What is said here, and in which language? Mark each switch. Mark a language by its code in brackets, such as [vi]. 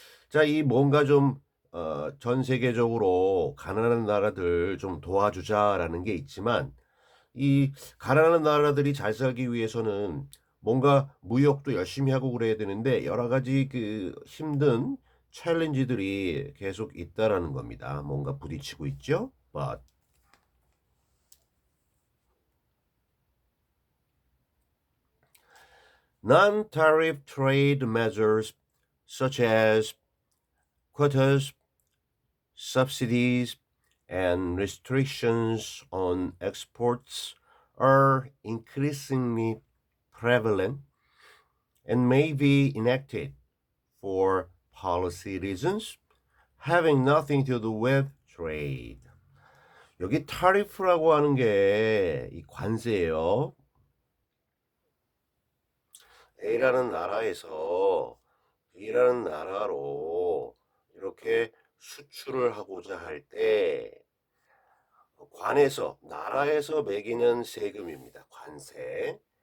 [ko] 자, 이 뭔가 좀 전 세계적으로 가난한 나라들 좀 도와주자라는 게 있지만 이 가난한 나라들이 잘 살기 위해서는 뭔가 무역도 열심히 하고 그래야 되는데 여러 가지 그 힘든 챌린지들이 계속 있다라는 겁니다. 뭔가 부딪히고 있죠. [en] But non-tariff trade measures such as quotas, subsidies, and restrictions on exports are increasingly prevalent and may be enacted for policy reasons having nothing to do with trade. [ko] 여기 타리프라고 하는 게 이 관세예요. A라는 나라에서 B라는 나라로 이렇게 수출을 하고자 할 때 관에서 나라에서 매기는 세금입니다. 관세.